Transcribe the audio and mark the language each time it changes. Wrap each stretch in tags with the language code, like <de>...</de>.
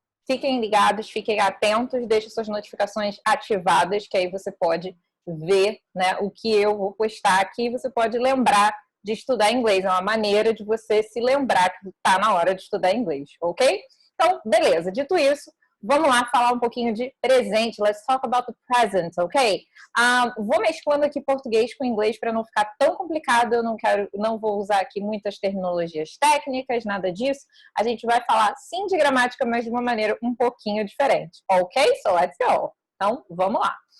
<pt>fiquem ligados, fiquem atentos, deixe suas notificações ativadas, que aí você pode ver, né, o que eu vou postar aqui, você pode lembrar de estudar inglês, é uma maneira de você se lembrar que está na hora de estudar inglês, ok? Então, beleza, dito isso, vamos lá falar um pouquinho de presente.</pt> <en>Let's talk about the present, ok?</en> <pt>Vou mesclando aqui português com inglês para não ficar tão complicado. Eu não vou usar aqui muitas terminologias técnicas, nada disso. A gente vai falar sim de gramática, mas de uma maneira um pouquinho diferente, ok?</pt> <en>So let's go.</en> <pt>Então, vamos lá.</pt>